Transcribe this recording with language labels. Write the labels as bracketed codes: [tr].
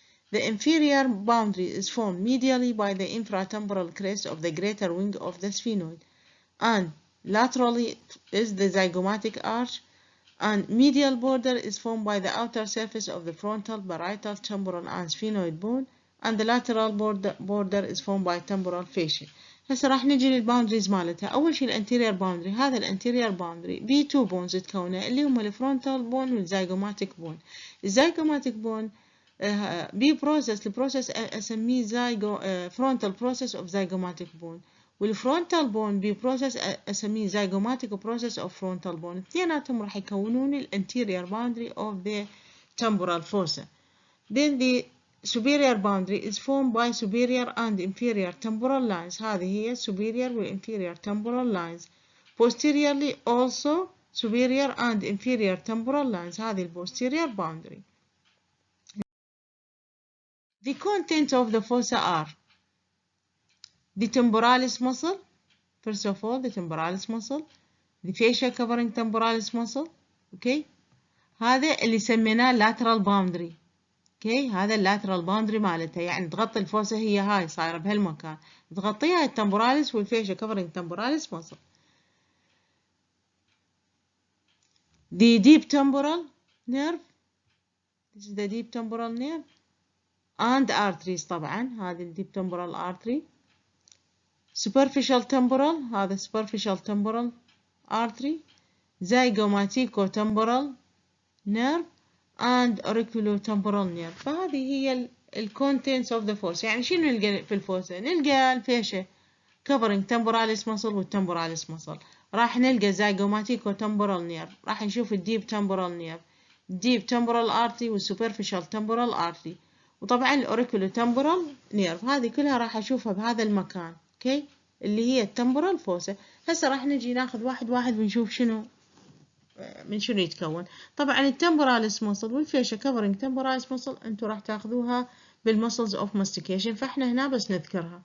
[en] The inferior boundary is formed medially by the infratemporal crest of the greater wing of the sphenoid, and laterally is the zygomatic arch, and medial border is formed by the outer surface of the frontal, parietal, temporal and sphenoid bone, and the lateral border is formed by temporal fascia. [ar] هسه راح نجي للباوندريز مالتها. أول شيء الانتيرير باوندري، هذا الانتيرير باوندري بي تو بونز تكونه اللي هم الفرونتال بون والزايجوماتيك بون. الزايجوماتيك بون بي بروسيس، البروسيس أسميه فرونتال بروسيس أوف زايجوماتيك بون، والفرونتال بون بي بروسيس أسميه زايجوماتيك بروسيس أوف فرونتال بون. اثنيناتهم راح يكونون الانتيرير باوندري أوف ذا temporal fossa. [en] Then the superior boundary is formed by superior and inferior temporal lines. [ar] هذه هي [en] superior و inferior temporal lines. Posteriorly also superior and inferior temporal lines. [ar] هذه [en] posterior boundary. The contents of the fossa are the temporalis muscle. First of all, the temporalis muscle, the fascia covering temporalis muscle. Okay. [ar] هذا اللي سميناه lateral boundary. اوكي، هذا اللاترال باوندري مالتها، يعني تغطي الفوسة، هي هاي صايرة بهالمكان، تغطيها التمبوراليس والفيشة كفرنج temporalis muscle. [en] The deep temporal nerve, this is the deep temporal nerve and arteries. [ar] طبعا هذه الديب temporal artery. [en] Superficial temporal، هذا superficial temporal artery. Zygomaticotemporal nerve and auriculotemporal nerve. [ar] فهذه هي ال [en] contents of the fossa. [ar] يعني شنو نلقى في الفوسة؟ نلقى الفيشة [en] covering temporalis muscle [ar] والtemporalis muscle. راح نلقى zygomatic-temporal nerve. راح نشوف الdeep temporal nerve, deep temporal artery والsuperficial temporal artery. وطبعا auriculotemporal nerve. هذه كلها راح أشوفها بهذا المكان. اوكي، اللي هي الtemporal fossa. هسه راح نجي ناخذ واحد واحد ونشوف شنو من شنو يتكون. طبعا التمبوراليس ماسل والفيشة كفرنج تمبوراليس ماسل انتوا راح تاخذوها بالمسلز اوف ماستيكيشن، فاحنا هنا بس نذكرها.